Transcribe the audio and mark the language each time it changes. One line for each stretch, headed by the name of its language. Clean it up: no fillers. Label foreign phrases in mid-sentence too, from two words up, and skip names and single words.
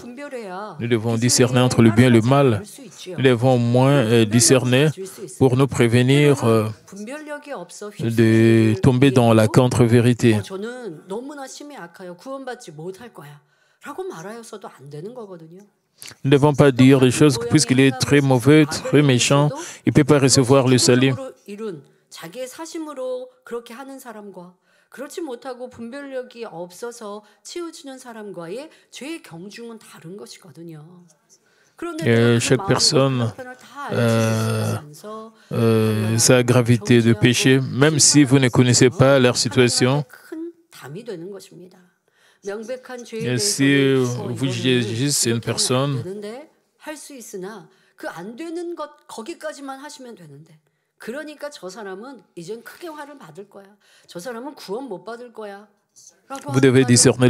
French: Nous devons discerner entre le bien et le mal. Nous devons au moins discerner pour nous prévenir de tomber dans la contre-vérité. Nous ne devons pas dire des choses puisqu'il est très mauvais, très méchant, il ne peut pas recevoir le salut.
Korean: 자기의 사심으로 그렇게 하는 사람과 그렇지 못하고 분별력이 없어서 치우치는 사람과의 죄의 경중은 다른 것이거든요.
French: Chaque personne sa gravité de péché, même si vous ne connaissez pas leur situation. Et si vous jugez juste une personne, vous devez discerner